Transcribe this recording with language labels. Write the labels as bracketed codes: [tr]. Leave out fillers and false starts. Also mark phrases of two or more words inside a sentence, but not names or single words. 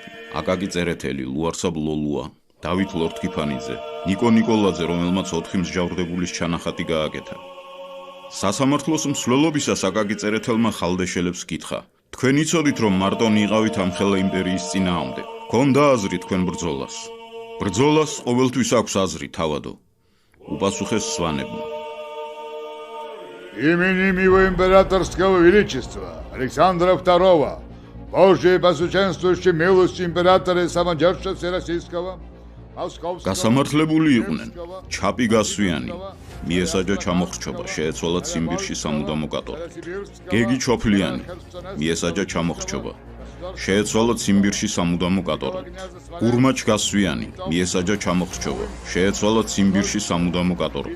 [ka] აკაკი წერეთელი, ლუარსაბ ლოლუა, დავით ლორთქიფანიძე, ნიკო ნიკოლაძე, რომელმაც 4 მსჯავრდებულის ჩანახატი გააკეთა. სასამართლოს მსვლელობისას აკაკი წერეთელმა ხალდეშელებს კითხა: თქვენ იცოდით, რომ მარტონი იყავით ამხელა იმპერიის წინააღმდეგ? გქონდა აზრი თქვენ ბრძოლას? ბრძოლას ყოველთვის აქვს აზრი, თავადო. უპასუხეს სვანებმა. [ru] Именем его императорского величества Александра II, Божьей посуществующей милостью императора и самодержца Всероссийского, Московского... [ka] გასამართლებული იყვნენ ჩაპი გასვიანი, მიესაჯა ჩამოხრჩობა, შეეცვალა ციმბირში სამუდამო კატორღით. გეგი ჩოფლიანი, მიესაჯა ჩამოხრჩობა, შეეცვალა ციმბირში სამუდამო კატორღით. გურმაჩ გასვიანი, მიესაჯა ჩამოხრჩობა, შეეცვალა ციმბირში სამუდამო კატორღით.